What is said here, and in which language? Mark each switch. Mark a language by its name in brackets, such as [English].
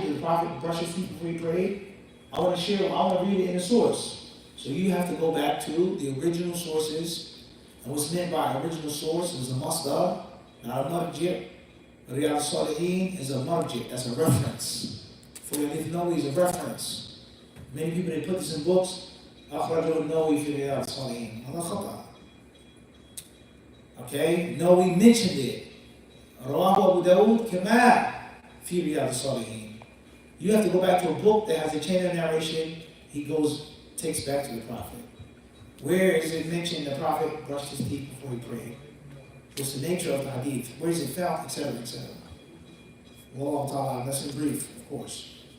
[English] Did the Prophet brush his teeth before he prayed? I want to read it in the source. So you have to go back to the original sources. And what's meant by original source is a masdar, not a marji'. Riyadh al-Salihin is a marji', that's a reference. For Hadith Nawawi is a reference. Many people, they put this in books. [Arabic] أخرجه النووي في رياض الصالحين. هذا خطأ. [English] Okay, Nawawi mentioned it. [Arabic] رواه أبو داود كما في رياض الصالحين. [English] You have to go back to a book that has a chain of narration. He takes back to the Prophet. Where is it mentioned the Prophet brushed his teeth before he prayed? What's the nature of the hadith? Where is it found, etc., etc. Wallahu ta'ala, that's in brief, of course.